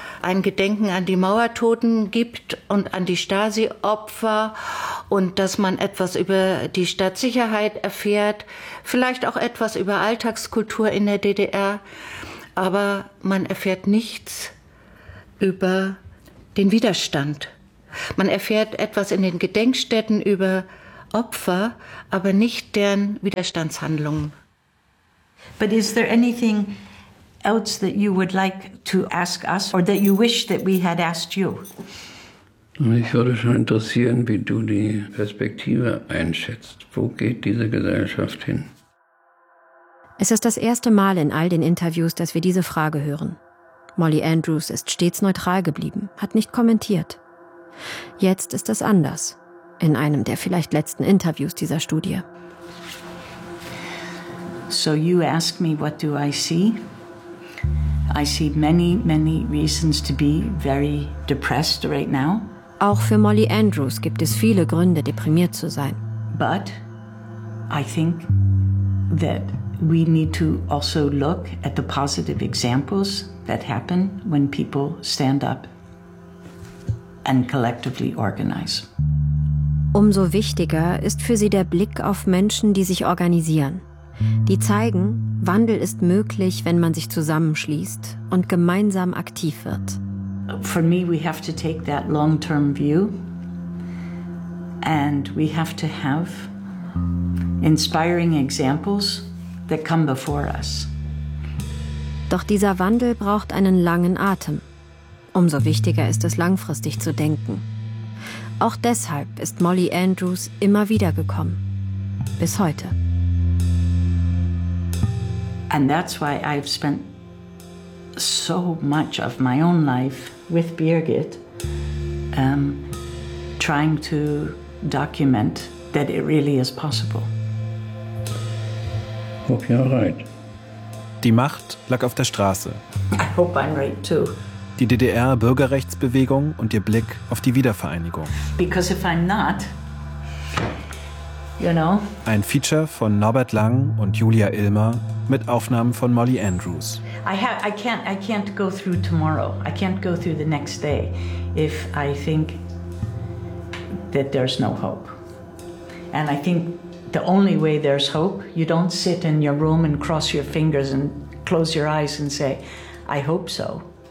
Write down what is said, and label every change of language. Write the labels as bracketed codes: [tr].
[de] ein Gedenken an die Mauertoten gibt und an die Stasi-Opfer und dass man etwas über die Stadtsicherheit erfährt, vielleicht auch etwas über Alltagskultur in der DDR, aber man erfährt nichts über den Widerstand. Man erfährt etwas in den Gedenkstätten über Opfer, aber nicht deren Widerstandshandlungen. [en] But is there anything else that you would like to ask us or that you wish that we had asked you? [de] Mich würde schon interessieren, wie du die Perspektive einschätzt. Wo geht diese Gesellschaft hin? Es ist das erste Mal in all den Interviews, dass wir diese Frage hören. Molly Andrews ist stets neutral geblieben, hat nicht kommentiert. Jetzt ist es anders, in einem der vielleicht letzten Interviews dieser Studie. [en] So you ask me, what do I see? I see many, many reasons to be very depressed right now. [de] Auch für Molly Andrews gibt es viele Gründe, deprimiert zu sein. [en] But I think that we need to also look at the positive examples that happen when people stand up and collectively organize. [de] Umso wichtiger ist für sie der Blick auf Menschen, die sich organisieren. Die zeigen, Wandel ist möglich, wenn man sich zusammenschließt und gemeinsam aktiv wird. [en] For me, we have to take that long-term view and we have to have inspiring examples that come before us. [de] Doch dieser Wandel braucht einen langen Atem. Umso wichtiger ist es, langfristig zu denken. Auch deshalb ist Molly Andrews immer wieder gekommen. Bis heute. [en] And that's why I've spent so much of my own life with Birgit trying to document that it really is possible. Hope you're right. [de] Die Macht lag auf der Straße. [en] I hope I'm right too. [de] Die DDR-Bürgerrechtsbewegung und ihr Blick auf die Wiedervereinigung. [en] Because if I'm not, you know. [de] Ein Feature von Norbert Lang und Julia Ilmer mit Aufnahmen von Molly Andrews. [en] I can't go through tomorrow. I can't go through the next day if I think that there's no hope. And I think the only way there's hope, you don't sit in your room and cross your fingers and close your eyes and say, I hope so.